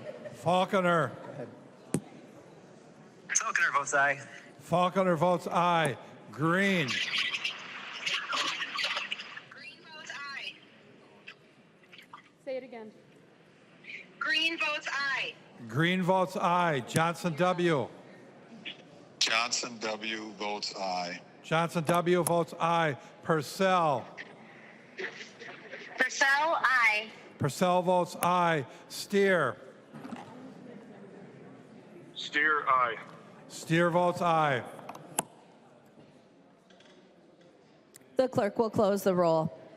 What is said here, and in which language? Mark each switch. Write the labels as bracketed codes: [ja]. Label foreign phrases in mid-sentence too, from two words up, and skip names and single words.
[en] Falconer. Falconer votes aye. Falconer votes aye. Green. Green votes aye. Say it again. Green votes aye. Green votes aye. Johnson W. Johnson W. votes aye. Johnson W. votes aye. Purcell. Purcell, aye. Purcell votes aye. Steer. Steer, aye. Steer votes aye. The clerk will close the roll.